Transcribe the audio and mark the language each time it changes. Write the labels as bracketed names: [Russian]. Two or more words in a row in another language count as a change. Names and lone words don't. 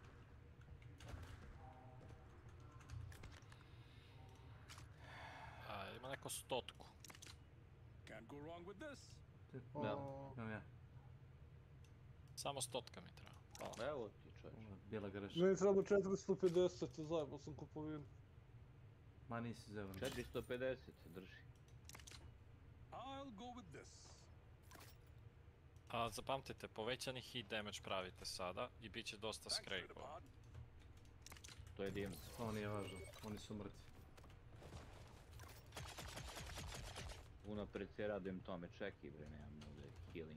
[Serbian] Ima neko stotku. [English] Can't go wrong with this. [Serbian] Imam ja. Samo stotka mi treba. Hvala. Evo ti čovječ. Bijela greša. Meni treba 450, zajebao sam kupovinu. Ma nisi zevan. 450 drži. [English] I'll go with this. [Serbian] Zapamtite, povećani [English] hit damage [Serbian] pravite sada i bit će dosta scrape-ova. To je divno. To nije važno, oni su mrtvi. Unapred se radujem tome, čeki bre, nemam ovdje healing.